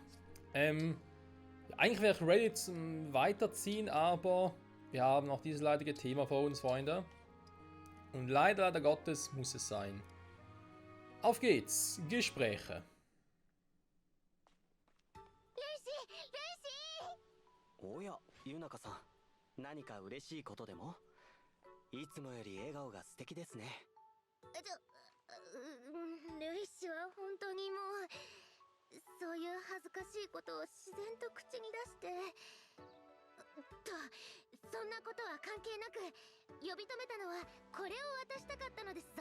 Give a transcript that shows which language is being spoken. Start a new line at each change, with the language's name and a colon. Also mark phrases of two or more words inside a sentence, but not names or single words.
German: Eigentlich wäre ich ready zum Weiterziehen, aber wir haben noch dieses leidige Thema vor uns, Freunde. Und leider Gottes muss es sein. Auf geht's, Gespräche. Oh ja, Yunaka-san.
Japanese: 何か嬉しいことでも? いつもより笑顔が素敵ですね。ルイ氏は本当にもうそういう恥ずかしいことを自然と口に出してそんなことは関係なく呼び止めたのはこれを渡したかったのですぞ。